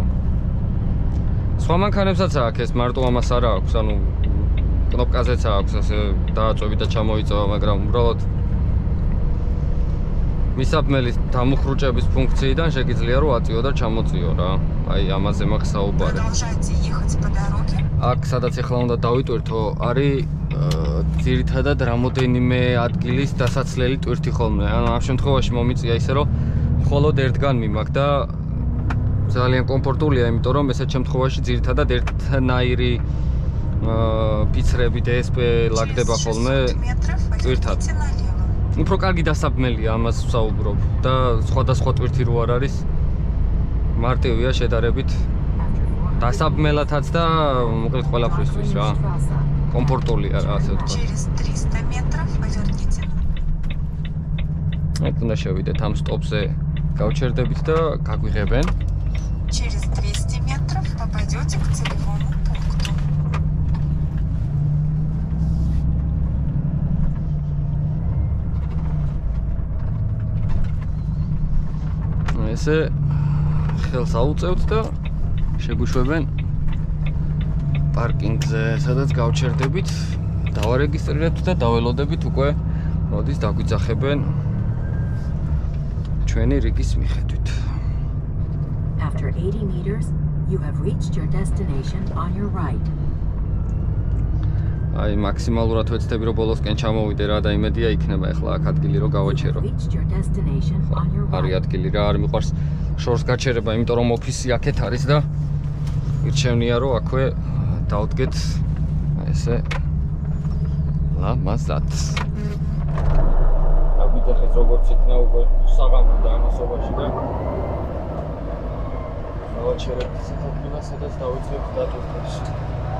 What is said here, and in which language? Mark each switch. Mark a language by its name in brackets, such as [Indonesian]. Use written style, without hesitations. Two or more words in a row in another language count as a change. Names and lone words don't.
[Georgian] სხვა მანქანებსაც აქვს ეს, მარტო ამას არა აქვს, ანუ კნოპკაზეც აქვს ასე დააწვევი და ჩამოიწევა, მაგრამ უბრალოდ მისაბმელის დამუხრუჭების ფუნქციიდან შეგიძლია რომ აწიო და ჩამოწიო რა. აი ამაზე მაქვს საუბარი. [Russian] Продолжайте ехать по дороге. [Georgian] აქ სადაც ახლა უნდა დავიტვირთო, არის ძირითადად რამოდენიმე ადგილის დასაცლელი ტვირთი ხოლმე. ანუ ამ შემთხვევაში მომიწია ისე რომ მხოლოდ ერთგან მიმაქ და ძალიან კომფორტულია, იმიტომ რომ ესეთ შემთხვევაში ძირითადად ერთნაირი ფიცრები DSP ლაგდება ხოლმე ტვირთად. უფრო კარგი დასაბმელია ამას ვსაუბრობ და სხვადასხვა ტვირთი რო არ არის მარტივია შედარებით დასაბმელათაც და მოკლედ ყველაფრისთვის რა. Комфортულია რა ასე ვთქვა. [Russian] Через 300 метров поверните. [Georgian] აქ უნდა შევიდეთ ამ სტოპზე გავჩერდებით და გაგვიღებენ. [Russian] Через 200 метров попадете к целевому пункту. [Georgian] ესე ხელს აუწევთ და შეგვიშვებენ პარკინგზე, სადაც გავჩერდებით, დავარეგისტრირებთ და დაველოდებით უკვე მოდის დაგვიძახებენ ჩვენი რიგის მიხედვით. [English] After 80 meters, you have reached your destination on your right. [Georgian] აი მაქსიმალურად ვეცდები რომ ბოლოსკენ ჩამოვიდე რა და იმედია იქნება ახლა აქ ადგილი რომ გავაჩერო. [English] Reached your destination on your [Georgian] არის [English] right. [Georgian] ადგილი რა, არ მიყვარს შორს გაჩერება, იმიტომ რომ ოფისი აქეთ არის და ირჩევნია რომ აქვე დავდგეთ ესე ლამაზად. აგვიძახეთ როგორც იქნა უკვე საღამო და ამასობაში და გავაჩერებთ ისეთ ადგილას, სადაც დავიწყებთ დატვირთვას.